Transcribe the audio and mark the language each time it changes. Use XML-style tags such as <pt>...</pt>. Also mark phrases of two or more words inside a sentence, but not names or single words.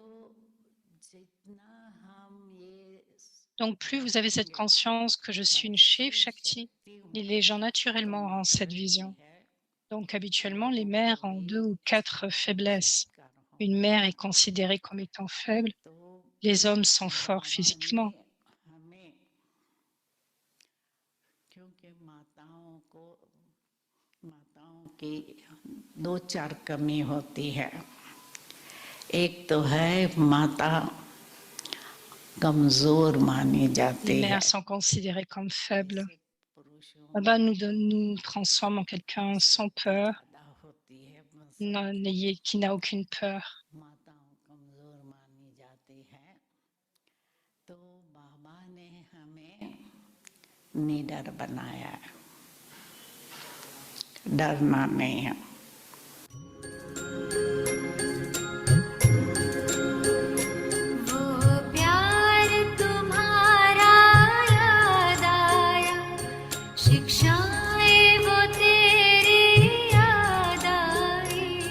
<fr>Donc plus vous avez cette conscience que je suis une Shiv Shakti, les gens naturellement auront cette vision. Donc habituellement, les mères ont 2 ou 4 faiblesses. Une mère est considérée comme étant faible. Les hommes sont forts physiquement.</fr> <hi>क्योंकि माताओं की 2-4 कमी होती है। एक तो है माता कमजोर मानी</hi> <fr>Les</fr> <hi>जाती है।</hi> <fr>mères sont considérées comme faibles. Baba nous transforme en quelqu'un sans peur, qui n'a aucune peur.</fr> <hi>माताओं कमजोर मानी जाती है, तो बाबा ने हमें निडर बनाया है, डरना नहीं है। वो प्यार तुम्हारा याद आया, शिक्षाएं वो तेरी याद आई।</hi>